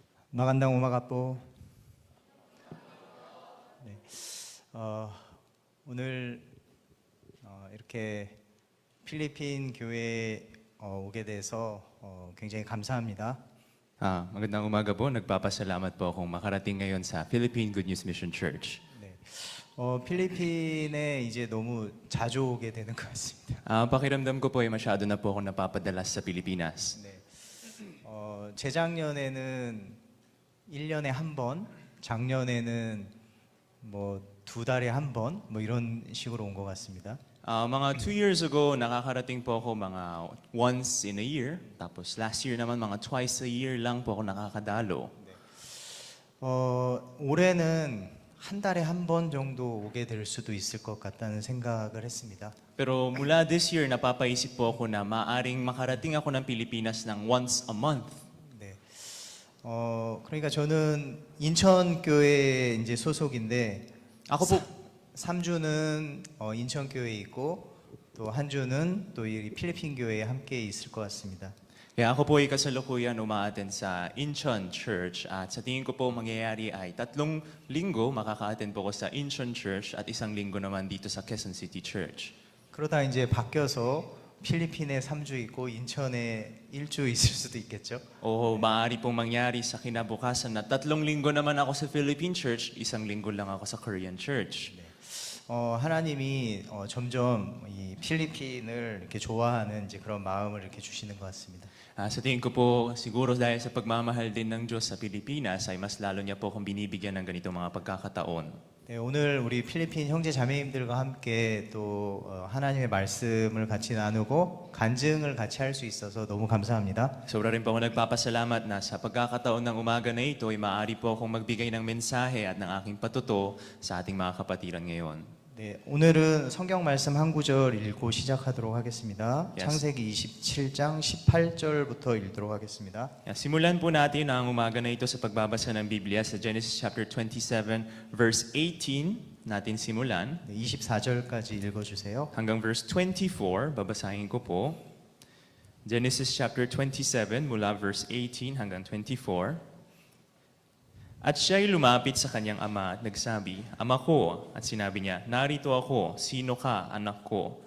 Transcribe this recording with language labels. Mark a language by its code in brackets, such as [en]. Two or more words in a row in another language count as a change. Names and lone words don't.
[tl] Magandang umaga po. [ko] 네, 오늘 이렇게 필리핀 교회에 오게 돼서 굉장히 감사합니다. [tl] Magandang umaga po. Nagpapasalamat po akong makarating ngayon sa Philippine Good News Mission Church. [ko] 네, 필리핀에 이제 너무 자주 오게 되는 것 같습니다. [tl] Pakiramdam ko po ay masyado na po akong napapadalas sa Pilipinas. [ko] 네, 재작년에는 1년에 한 번, 작년에는 뭐 2달에 한 번, 뭐 이런 식으로 온 것 같습니다. [tl] Mga [en] 2 years ago, [tl] nakakarating po ako mga [en] once in a year. [tl] Tapos [en] last year [tl] naman, mga [en] twice a year [tl] lang po ako nakakadalo. [ko] 올해는 한 달에 한 번 정도 오게 될 수도 있을 것 같다는 생각을 했습니다. [tl] Pero mula [en] this year, [tl] napapaisip po ako na maaring makarating ako ng Pilipinas ng [en] once a month. [ko] 네. 그러니까 저는 인천교회 이제 소속인데 [tl] Ako po, [ko] 3주는 인천교회에 있고 또 한 주는 또 이 필리핀 교회에 함께 있을 것 같습니다. [tl] kaya ako po ay kasalukuyan umaattend sa Incheon Church at sa tingin ko po mangyayari ay 3 linggo makaka-attend po ko sa Incheon Church at 1 linggo naman dito sa Quezon City Church. [ko] 그러다 이제 바뀌어서 필리핀에 3주 있고 인천에 1주 있을 수도 있겠죠. [tl] O maaari pong mangyari sa kinabukasan na 3 linggo naman ako sa Philippine Church, 1 linggo lang ako sa Korean Church. [ko] 하나님이 점점 이 필리핀을 이렇게 좋아하는 이제 그런 마음을 이렇게 주시는 것 같습니다. [tl] Sa tingin ko po, siguro dahil sa pagmamahal din ng Diyos sa Pilipinas ay mas lalo niya po akong binibigyan ng ganitong mga pagkakataon. [ko] 네, 오늘 우리 필리핀 형제 자매님들과 함께 또 하나님의 말씀을 같이 나누고 간증을 같이 할 수 있어서 너무 감사합니다. [tl] Sobra rin po ako nagpapasalamat na sa pagkakataon ng umaga na ito ay maaari po akong magbigay ng mensahe at ng aking patuto sa ating mga kapatiran ngayon. [ko] 네, 오늘은 성경 말씀 한 구절 읽고 시작하도록 하겠습니다. [en] Yes. [ko] 창세기 27장 18절부터 읽도록 하겠습니다. [tl] Simulan po natin ang umaga na ito sa pagbabasa ng Biblia sa Genesis chapter 27 verse 18 natin simulan [ko] 네, 24절까지 읽어주세요. [tl] hanggang verse 24 babasahin ko po. Genesis chapter 27 mula verse 18 hanggang 24. At siya'y lumapit sa kanyang ama at nagsabi, "Ama ko," at sinabi niya, "Narito ako, sino ka, anak ko?"